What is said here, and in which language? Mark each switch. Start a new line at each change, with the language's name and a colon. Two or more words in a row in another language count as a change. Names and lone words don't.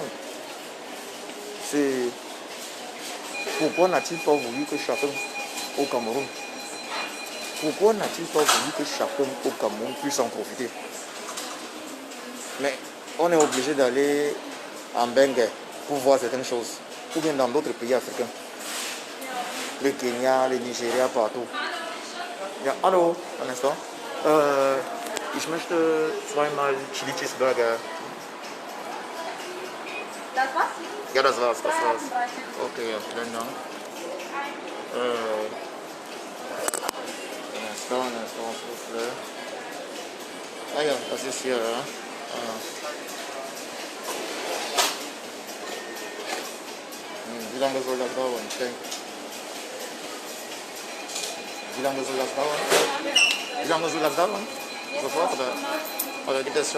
French: C'est pourquoi n'a-t-il pas voulu que chacun au Cameroun, pourquoi n'a-t-il pas voulu que chacun au Cameroun puisse en profiter? Mais on est obligé d'aller en Bengue pour voir certaines choses. Ou bien dans d'autres pays africains. Le Kenya, le Nigeria, partout.
German: Ja, hallo, ein instant. Ich möchte zweimal Chili Cheeseburger. Das war's? Ja, das war's. Okay, ja, vielen Dank.
French: Un instant, s'il vous plaît.
German: Ah ja, das ist hier, ja. Wie lange soll das dauern? Ich denke. Wie lange soll das dauern? Wie lange soll das dauern? Sofort oder gibt es schon?